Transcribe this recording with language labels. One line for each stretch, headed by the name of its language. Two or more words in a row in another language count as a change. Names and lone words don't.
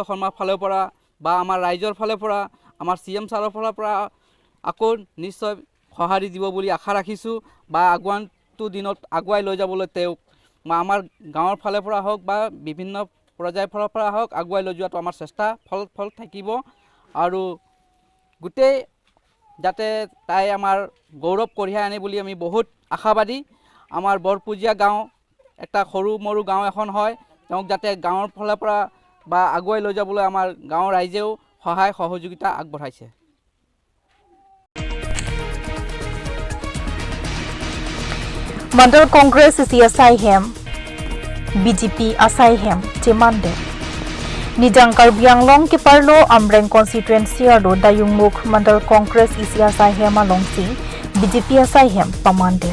Assamese: শৰ্মাৰ ফালৰ পৰা বা আমাৰ ৰাইজৰ ফালৰ পৰা আমাৰ CM ছাৰৰ ফালৰ পৰা আকৌ নিশ্চয় সঁহাৰি দিব বুলি আশা ৰাখিছোঁ বা আগন্তুক দিনত আগুৱাই লৈ যাবলৈ তেওঁক আমাৰ গাঁৱৰ ফালৰ পৰা হওক বা বিভিন্ন পৰ্যায়ৰ ফালৰ পৰা হওক আগুৱাই লৈ যোৱাটো আমাৰ চেষ্টা ফল থাকিব আৰু গোটেই যাতে তাই আমাৰ গৌৰৱ কঢ়িয়াই আনে বুলি আমি বহুত আশাবাদী। আমাৰ বৰপুজীয়া গাঁও এটা সৰু মৰু গাঁও এখন হয়, তেওঁক যাতে গাঁৱৰ ফালৰ পৰা বা আগুৱাই লৈ যাবলৈ আমাৰ গাঁৱৰ ৰাইজেও সহায় সহযোগিতা আগবঢ়াইছে।
Karbi: Mandal Congress is Asaihem, BJP Asaihem, Chimande. Nijangkar Bianglong Kiparlo Amreng constituency aro Dayungmuk Mandal Congress is Asaihem alongsi, BJP Asaihem Pamande.